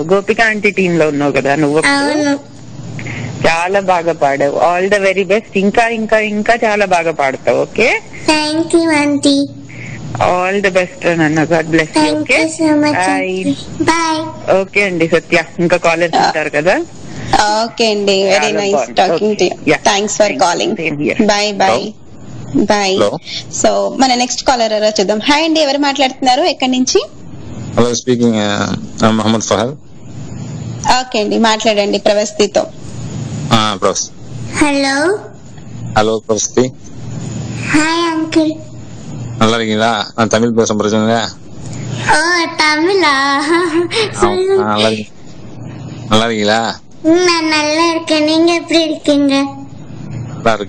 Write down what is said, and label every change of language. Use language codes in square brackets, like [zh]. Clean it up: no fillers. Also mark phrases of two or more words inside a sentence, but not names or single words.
[te] గోపిక ఆంటీ టీమ్ లో ఉన్నావు కదా నువ్వు. చాలా బాగా పాడావు. [en] All the very best. [te] ఇంకా ఇంకా ఇంకా చాలా బాగా పాడతావు. ఓకే, [en] Thank you aunty. All the best నాన్న. God bless you. Okay, [te] బాయ్. ఓకే అండి సత్య. ఇంకా కాలర్స్ ఉంటారు కదా. ఓకే అండి, [en] very nice talking to you. Thanks for calling. bye bye bye. [te] సో మన [en] next caller [te] ఎవరో చూద్దాం. హాయ్ అండి, ఎవరు మాట్లాడుతున్నారు, ఎక్కడి నుంచి? [en] Hello, speaking Mohammed Fahad. [te] ఓకే అండి, మాట్లాడండి ప్రవస్తితో. హలో. [ta] ஹலோ பிரவஸ்தி. ஹாய் அங்கிள். நல்லா இருக்கீங்களா? நான் தமிழ் பேசுறேன், பிரச்சனை. ஓ தமிழா? நல்லா இருக்கீங்களா? நான் நல்லா இருக்கேன். நீங்க எப்படி இருக்கீங்க? நல்லா இருக்கு.